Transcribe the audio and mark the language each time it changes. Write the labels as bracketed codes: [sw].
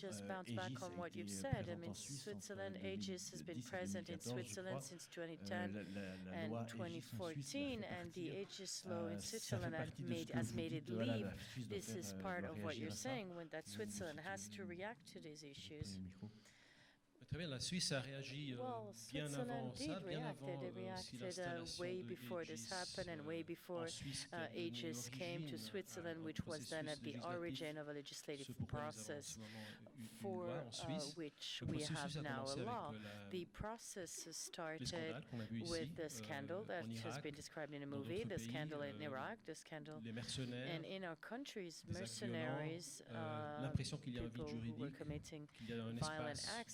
[en] Just bounce back on what you've said. I mean, Switzerland, Aegis has been present in Switzerland since 2010 and 2014, and the Aegis law in Switzerland has made it leave. This is part of what you're saying, when that Switzerland has to react to these issues. [fr] Très bien, la Suisse a réagi bien avant ça, bien avant [en] si way before this happened and way before Aegis came to Switzerland, which was then at the origin of a legislative process for which we have now a law. The process started with the scandal that has been described in a movie, the scandal in Iraq, the scandal, and in our countries, mercenaries, people who were committing violent acts.